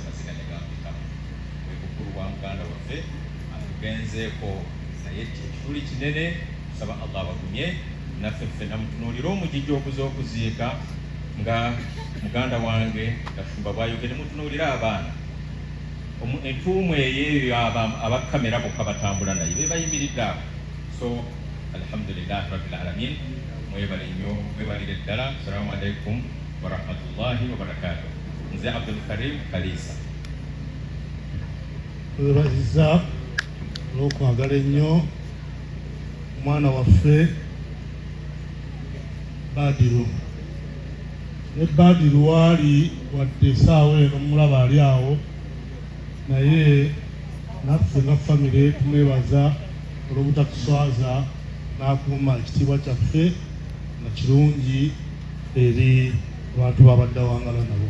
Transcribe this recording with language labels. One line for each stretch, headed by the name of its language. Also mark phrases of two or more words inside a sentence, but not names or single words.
Ganda: amaziga ne gampitamu bwe bukulu bwa muganda waffe atugenzeeko naye ekituli kinene tusaba Allah abagumye naffe ffenna mutunuulire omugijja okuza okuziika nga muganda wange Gafumba bwayogere mutunuulire abaana entuumu eyo abakamera bokka batambula naye be bayimiridde awo so
Arabic: الحمد لله رب العالمين
Ganda: mwebale nnyo mwebalire ddala.
Arabic: السلام عليكم ورحمة الله وبركاته.
Ganda: Nze Abdul Karim Kalisa. Webaziza olw'okwagala ennyo omwana waffe Badru. Ne Badru waali wadde essaawa eno mulaba ali awo, naye naffe nga famire tumwebaza olw'obutatuswaza n'akuuma ekitiibwa kyaffe na kirungi eri abantu babadde awangala nabo.